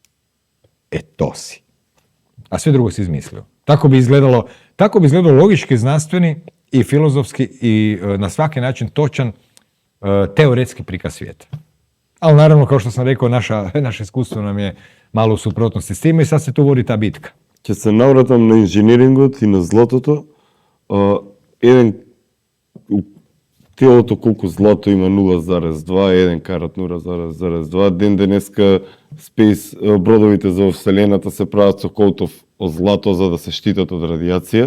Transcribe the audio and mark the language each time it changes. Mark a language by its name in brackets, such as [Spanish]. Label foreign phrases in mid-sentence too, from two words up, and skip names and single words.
[Croatian] To si. A sve drugo si izmislio. Tako bi izgledalo logički, znanstveni i filozofski i na svaki način točan teoretski prikaz svijeta. Ali naravno, kao što sam rekao, naše iskustvo nam je malo u suprotnosti s time i sad se tu vodi ta bitka. [Macedonian] Ќе се навратам на инженерингот и на златото. Еден телото колку злато има 0,2, еден карат 0,2. Ден денеска бродовите за Вселената се прават со колтов од злато за да се штитат од радиација.